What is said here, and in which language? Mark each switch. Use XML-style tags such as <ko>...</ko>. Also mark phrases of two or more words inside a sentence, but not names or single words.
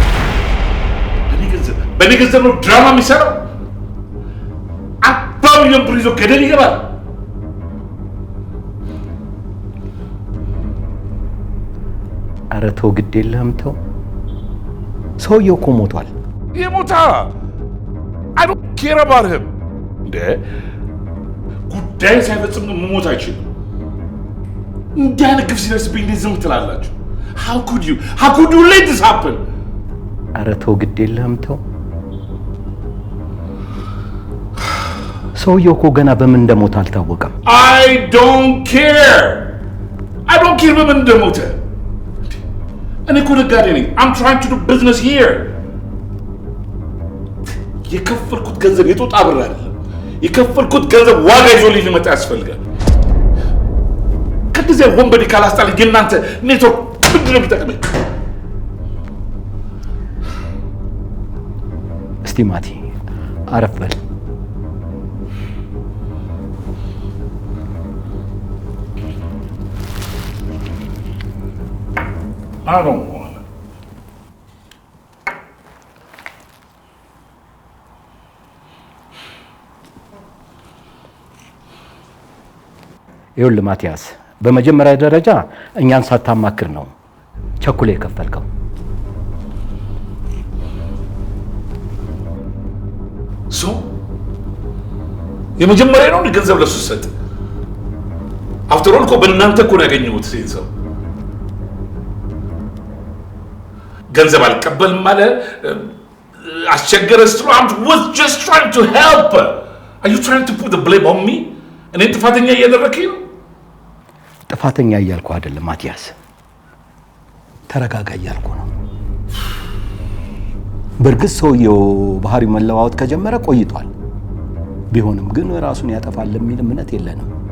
<am>በእኔ ገንዘብ ነው ድራማ የሚሰራው። 40 ሚሊዮን ብር ይዞ ገደል ይገባል። ኧረ ተው፣ ግድ የለህም ተው። ሰውየው እኮ ሞቷል። የሞታ</am> <en>I don't care about him።</en> <am>እንደ ጉዳይ ሳይፈጽም መሞት አይችልም። እንዲህ አይነት ግፍ ሲደርስብኝ እንዴት ዝም ትላላችሁ?</am> <en>How could you let this happen?</en> <am>ኧረ ተው፣ ግድ የለህም ተው። ሰውየው እኮ ገና በምን እንደሞተ አልታወቀም።</am> <en>I don't care</en> <am>በምን እንደሞተ። እኔ እኮ ነጋዴ ነኝ።</am> <en>I'm trying to do business here።</en> <am>የከፈልኩት ገንዘብ የጦጣ ብር አይደለም። የከፈልኩት ገንዘብ ዋጋ ይዞልኝ ሊመጣ ያስፈልጋል። ከዚህ ወንበዴ ካላስጣልኝ የእናንተ ኔትወርክ ምንድን ነው የሚጠቅመኝ? እስቲ ማቲ አረፍ በል።</am> <en>I don't want it.</en> <am>ይኸውልህ ማቲያስ፣ በመጀመሪያ ደረጃ እኛን ሳታማክር ነው ቸኩሌ የከፈልከው። የመጀመሪያ ነው ገንዘብ ለሱ ሰጥ።</am> <en>after all</en> <am>እኮ በእናንተ እኮ ነው ያገኘሁት። ሰው ገንዘብ አልቀበልም አለ፣ አስቸገረ ስትሉ</am> <en>I was just trying to help. Are you trying to put the blame on me?</en> <am>እኔ ጥፋተኛ እያደረከኝ ነው? ጥፋተኛ እያልኩ አይደለም ማቲያስ፣ ተረጋጋ እያልኩ ነው። በእርግጥ ሰውየው ባህሪ መለዋወጥ ከጀመረ ቆይቷል። ቢሆንም ግን ራሱን ያጠፋል የሚል እምነት የለንም።</am>